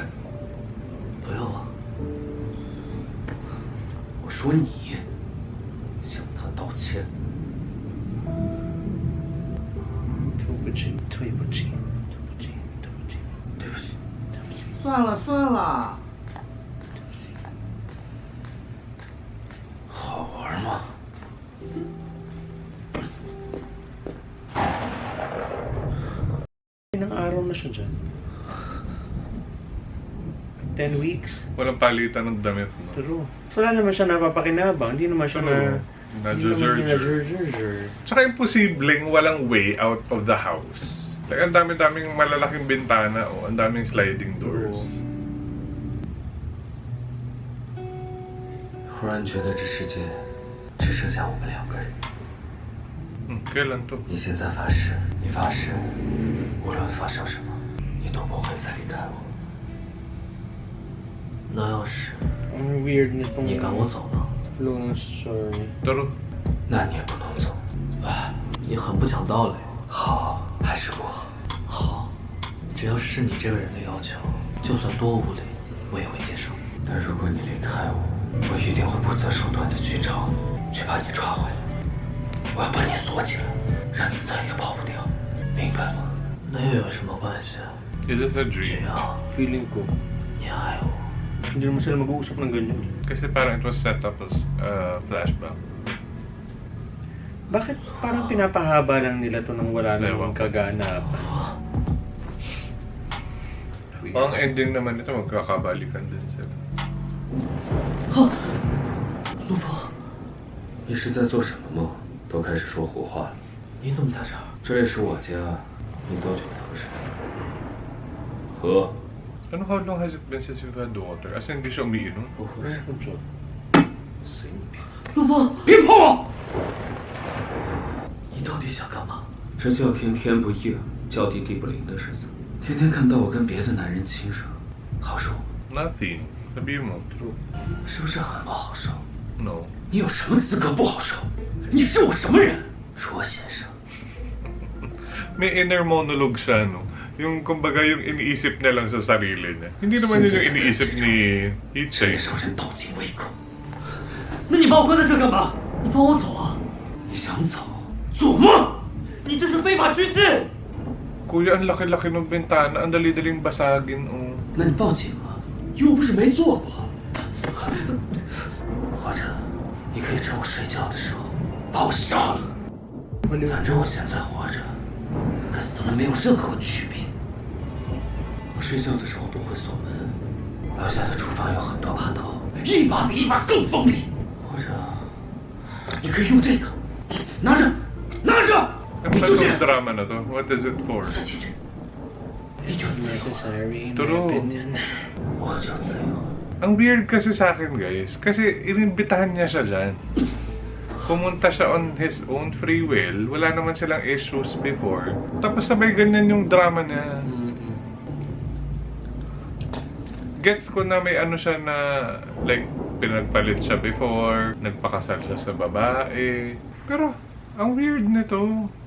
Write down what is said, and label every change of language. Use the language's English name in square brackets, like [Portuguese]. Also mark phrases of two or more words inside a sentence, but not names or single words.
[Chinese] 不用了。我说你向他道歉。对不起，对不起，对不起，对不起。对不起。算了算了，好玩吗？ [Filipino] Ilang araw na siya dyan? [English] 10 weeks? [Filipino] Walang palitan ng damit, no? [English] True. [Filipino] Wala naman siya napapakinabang. Hindi naman siya Na-judge. Tsaka imposibleng walang [English] way out of the house. Like, [Filipino] ang dami-daming malalaking bintana, o ang daming sliding doors. [Chinese] 忽然觉得这世界只剩下我们两个人。 [Filipino] Kailan to? [Chinese] 你现在发誓，你发誓，无论发生什么，你都不会再离开我。那要是 [Filipino] Ang weird nitong [Chinese] 你赶我走呢？ [Filipino] flow ng story. Pero, [Chinese] 那你也不能走。哎，你很不讲道理。好还是不好？好，只要是你这个人的要求，就算多无理，我也会接受。但如果你离开我，我一定会不择手段的去找你，去把你抓回来。我要把你锁起来，让你再也跑不掉，明白吗？那又有什么关系？ [English] Is this a [Chinese] 雪 [English] dream? [Chinese] 阳， [Filipino] Feeling ko, [Chinese] 你爱我。 [Filipino] hindi naman sila mag-uusap ng ganyan. Kasi parang [English] it was set up as flashback. [Filipino] Bakit parang pinapahaba lang nila to nang wala namang Ewan ko. kaganapan? Ang ending naman ito, magkakabalikan din sila. [Chinese] 陆枫，你是在做什么梦？都开始说胡话了。你怎么在这儿？这里是我家，你多久没喝水？喝。 [Filipino] Ano, [English] how long has it been since you've had water? As in, [Filipino] hindi siya umiinom? [Chinese] 不喝水，随你便。陆枫，别碰我！你到底想干嘛？这叫天天不应，叫地地不灵的日子。天天看到我跟别的男人亲热，好受， [English] Nothing. [Filipino] Sabihin mo. True. [Chinese] 是不是很不好受？ [English] No. [Chinese] 你有什么资格不好受？你是我什么人？卓先生， [Filipino] May inner monologue siya, no? Yung, kumbaga, yung iniisip niya lang sa sarili niya. Hindi naman yun yung iniisip ni [Chinese] 真的 [Filipino] Ichie. [Chinese] 让人倒尽胃口。那你把我关在这干嘛？你放我走啊！你想走？做梦！你这是非法拘禁！ [Filipino] Kuya, ang laki-laki ng bintana. Ang dali-daling basagin, oh. [Chinese] 那你报警啊！又不是没做过。或者，你可以趁我睡觉的时候把我杀了。反正我现在活着，跟死了没有任何区别。我睡觉的时候不会锁门，楼下的厨房有很多把刀，一把比一把更锋利。或者，你可以用这个，拿着，拿着， [Filipino] Ano [Chinese] 你 [Filipino] ba [Chinese] 就这 [Filipino] itong [Chinese] 样 [English] drama [Filipino] na to? [English] What is it for? [Chinese] 刺进去，你就自由了， [English] Necessary, in True. my opinion. [Chinese] 我就自由了。 [Filipino] Ang weird kasi sa akin, guys. Kasi inimbitahan niya siya dyan. Pumunta siya [English] on his own free will. [Filipino] Wala naman silang issues before. Tapos sabay ganyan yung drama niya. Gets ko na may ano siya na, like, pinagpalit siya before, nagpakasal siya sa babae. Pero, ang weird nito.